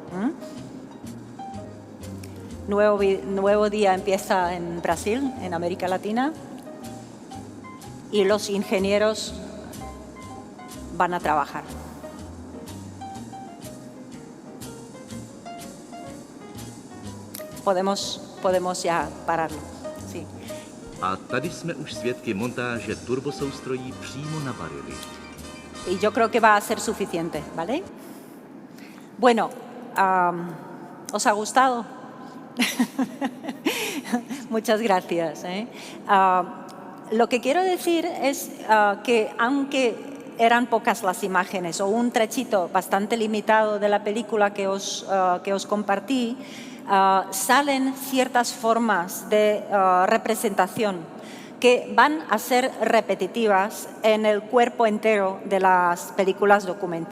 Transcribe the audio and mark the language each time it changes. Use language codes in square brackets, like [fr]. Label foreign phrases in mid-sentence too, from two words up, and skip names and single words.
[es] Nuevo día empieza en Brasil, en América Latina, y los ingenieros van a trabajar. Podemos ya pararlo. Sí. [cs] A tady jsme už svědky montáže turbosoustrojí přímo na Bareilly. [es] Y yo creo que va a ser suficiente, ¿vale? Bueno, ¿os ha gustado? Muchas gracias. Lo que quiero decir es que aunque eran pocas las imágenes o un trechito bastante limitado de la película que os compartí, salen ciertas formas de representación que van a ser repetitivas en el cuerpo entero de las películas documentales.